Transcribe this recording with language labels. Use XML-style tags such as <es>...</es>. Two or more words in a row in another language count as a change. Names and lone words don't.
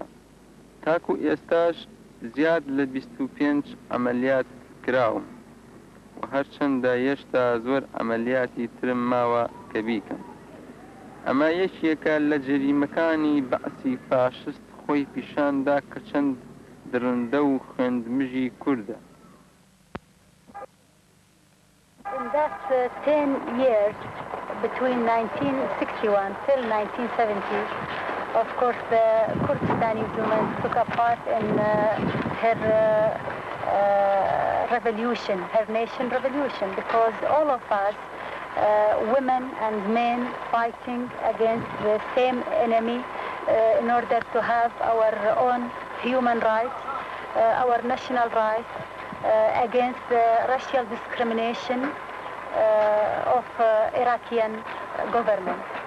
<ckb>تاکو ئێستاش زیاد لە 25 ئەمەلیات کراوم و هەرچەندە هێشتا زۆر ئەمەلیاتی ترم ماوە کە بیکەم. ئەمە یەکێکە لە جەریمەکانی بەعسی فاشست خۆی پیشاندا کە چەند درندە و خوێندمژی کووردە.</ckb> <en>In that 10 years, between 1961 till 1970, of course, the Kurdistani women took a part in her revolution, her nation revolution, because all of us, women and men, fighting against the same enemy in order to have our own human rights, our national rights, against the racial discrimination of Iraqi government.</en>